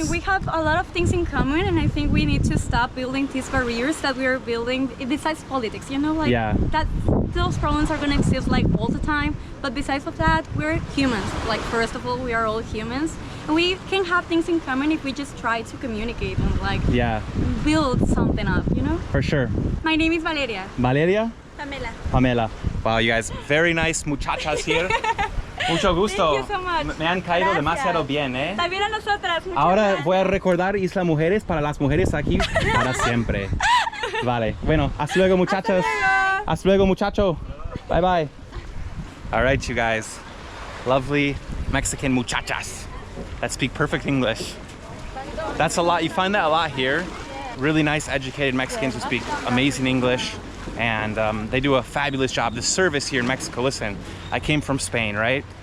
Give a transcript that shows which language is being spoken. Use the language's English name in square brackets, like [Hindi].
[English] I mean, we have a lot of things in common, and I think we need to stop building these barriers that we are building besides politics, you know, like that those problems are gonna exist like all the time, but besides of that, we're humans. Like first of all, we are all humans, and we can have things in common if we just try to communicate and like build something up, you know. For sure. My name is Valeria. Valeria? Pamela. Wow, you guys, very nice muchachas here. [Spanish] Mucho gusto. [English] Thank you so much. [Spanish] Me han caído demasiado bien, ¿eh? También a nosotras. Ahora voy a recordar Isla Mujeres para las mujeres aquí para siempre. Vale. Bueno, hasta luego, muchachos. Hasta luego, muchacho. [English] Bye bye. All right, you guys. Lovely Mexican muchachas that speak perfect English. That's a lot. You find that a lot here. Really nice, educated Mexicans who speak amazing English. And they do a fabulous job. The service here in Mexico, listen, I came from Spain, right?